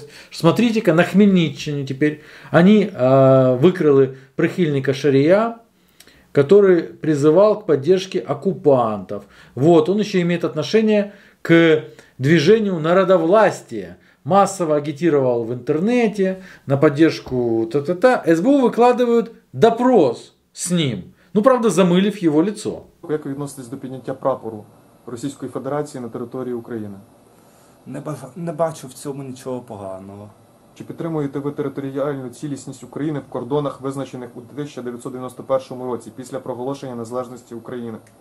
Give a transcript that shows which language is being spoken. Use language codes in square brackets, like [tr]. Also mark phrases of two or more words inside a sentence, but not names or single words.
[ru] Смотрите-ка, на Хмельниччине теперь они выкрыли прихильника Шария, который призывал к поддержке оккупантов. Вот, он еще имеет отношение к движению народовластия. Массово агитировал в интернете на поддержку СБУ выкладывают допрос с ним. Ну, правда, [uk] замилив його [ru] лицо. [uk] Як ви відноситесь до підняття прапору Російської Федерації на території України? Не бачу в цьому нічого поганого. Чи підтримуєте ви територіальну цілісність України в кордонах, визначених у 1991 році, після проголошення незалежності України?